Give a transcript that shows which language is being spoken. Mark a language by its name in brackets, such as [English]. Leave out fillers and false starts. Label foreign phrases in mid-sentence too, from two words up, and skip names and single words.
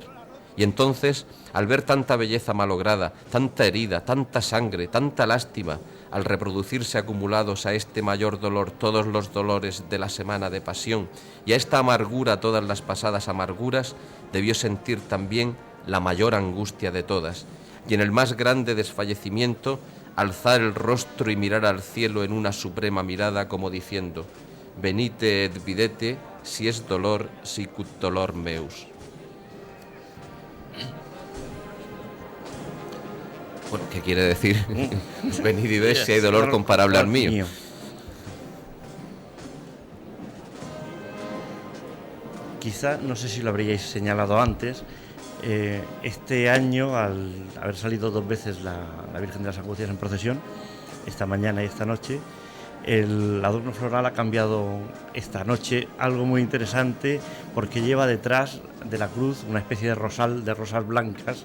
[Spanish] Y entonces, al ver tanta belleza malograda, tanta herida, tanta sangre, tanta lástima, al reproducirse acumulados a este mayor dolor todos los dolores de la semana de pasión y a esta amargura todas las pasadas amarguras, debió sentir también la mayor angustia de todas, y en el más grande desfallecimiento, alzar el rostro y mirar al cielo en una suprema mirada como diciendo: [Latin] venite et videte, si es dolor, sicut dolor meus. [Spanish] Bueno, ¿qué quiere decir? Venid y ved si hay dolor comparable al mío. Quizá, no sé si lo habríais señalado antes, este año, al haber salido 2 veces la Virgen de las Angustias en procesión, esta mañana y esta noche, el adorno floral ha cambiado esta noche, algo muy interesante, porque lleva detrás de la cruz una especie de rosal blancas.